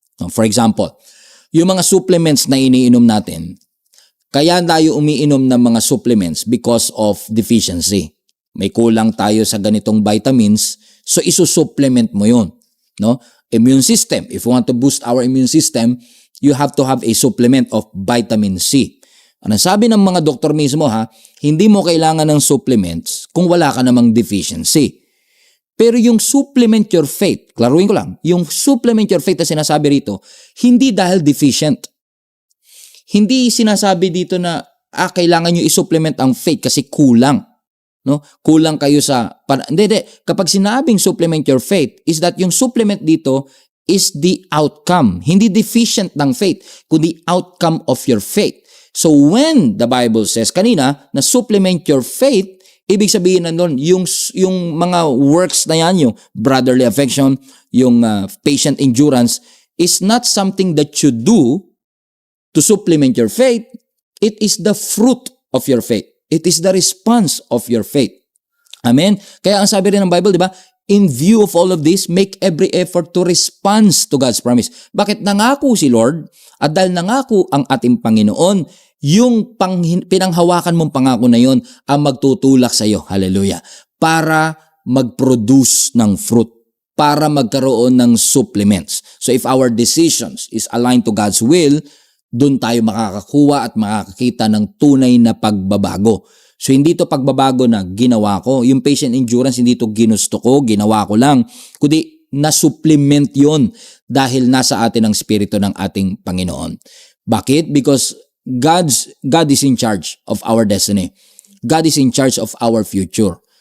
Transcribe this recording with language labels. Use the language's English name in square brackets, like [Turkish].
[Filipino] For example, yung mga supplements na iniinom natin, kaya tayo umiinom ng mga supplements [English] because of deficiency. [Filipino] May kulang tayo sa ganitong vitamins, so isusupplement mo yun. No? [English] Immune system, if you want to boost our immune system, you have to have a supplement of vitamin C. [Filipino] Ano sabi ng mga doktor mismo hindi mo kailangan ng supplements kung wala ka namang deficiency. Pero yung supplement your faith, klaruin ko lang, yung supplement your faith na sinasabi rito, hindi dahil deficient. Hindi sinasabi dito na kailangan nyo i-supplement ang faith kasi kulang. No? Kulang kayo sa... Hindi. Kapag sinabing supplement your faith, is that yung supplement dito [English] is the outcome. [Filipino] Hindi deficient ng faith, kundi outcome of your faith. [English] So when the Bible says kanina na supplement your faith, [Filipino] ibig sabihin na nun, [English] yung mga works na yan, yung brotherly affection, yung patient endurance, is not something that you do to supplement your faith. It is the fruit of your faith. It is the response of your faith. Amen? [Filipino] Kaya ang sabi rin ng Bible, di ba? [English] In view of all of this, make every effort to respond to God's promise. [Filipino] Bakit nangako si Lord? At dahil nangako ang ating Panginoon, yung pinanghawakan mong pangako na yon ang magtutulak sa iyo. Hallelujah. Para mag-produce ng fruit. Para magkaroon ng supplements. [English] So if our decisions is aligned to God's will, doon tayo makakakuha at makakakita ng tunay na pagbabago. [Filipino] So hindi to pagbabago na ginawa ko. Yung patient endurance, hindi to ginusto ko, ginawa ko lang. Kundi na-supplement yon dahil nasa atin ang spirito ng ating Panginoon. Bakit? [English] Because God is in charge of our destiny. God is in charge of our future.